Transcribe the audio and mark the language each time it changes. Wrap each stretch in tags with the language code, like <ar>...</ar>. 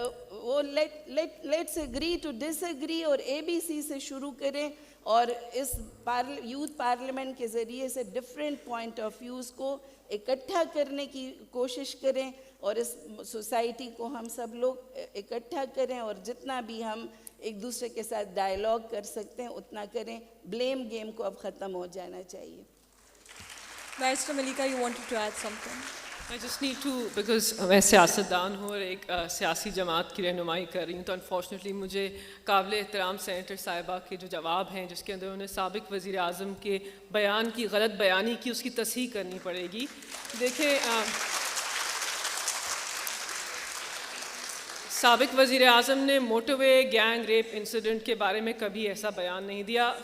<ur>وہ</ur> <en>let's agree to disagree</en> <ur>اور ABC سے شروع کریں, اور اس یوتھ پارلیمنٹ کے ذریعے سے ڈفرینٹ پوائنٹ آف ویوز کو اکٹھا کرنے کی کوشش کریں, اور اس سوسائٹی کو ہم سب لوگ اکٹھا کریں, اور جتنا بھی ہم ایک دوسرے کے ساتھ ڈائیلاگ کر سکتے ہیں اتنا کریں. بلیم گیم کو اب ختم ہو جانا چاہیے.</ur> <en>Barrister Malika, you wanted to add something? I just need to, because</en> <ur>میں سیاستدان ہوں اور ایک سیاسی جماعت کی رہنمائی کر رہی ہوں, تو انفارچونیٹلی مجھے قابل احترام سینیٹر صاحبہ کے جو جواب ہیں جس کے اندر انہوں نے سابق وزیر اعظم کے بیان کی غلط بیانی کی, اس کی تصحیح کرنی پڑے گی. دیکھیں سابق وزیر اعظم نے موٹر وے گینگ ریپ انسیڈنٹ کے بارے میں کبھی ایسا بیان نہیں دیا.</ur>